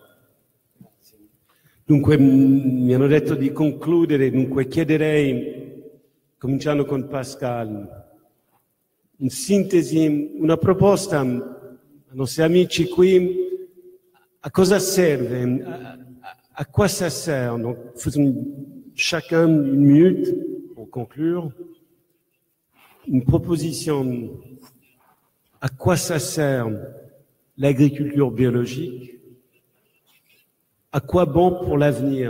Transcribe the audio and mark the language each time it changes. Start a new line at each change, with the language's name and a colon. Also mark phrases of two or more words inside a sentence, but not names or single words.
Italian: Dunque, mi hanno detto di concludere, dunque chiederei, cominciando con Pascal, in sintesi, una proposta ai nostri amici qui, a cosa serve,
French: à quoi ça sert? Donc, faisons chacun une minute pour conclure. Une proposition, à quoi ça sert l'agriculture biologique? À quoi bon pour l'avenir?